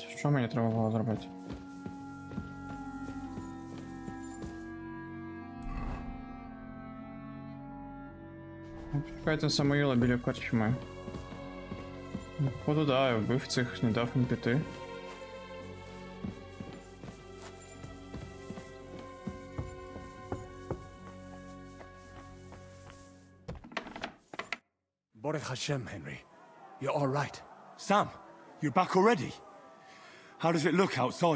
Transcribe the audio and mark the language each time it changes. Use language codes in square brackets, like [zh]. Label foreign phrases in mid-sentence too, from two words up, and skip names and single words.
[uk] Що мені треба було зробити? Чекайте Самуїла біля корчми. Походу, да, я вбив цих, не дав їм піти. [he] ברוך השם, Henry. [en] You're all right. Sam, you're back already? How does it look outside?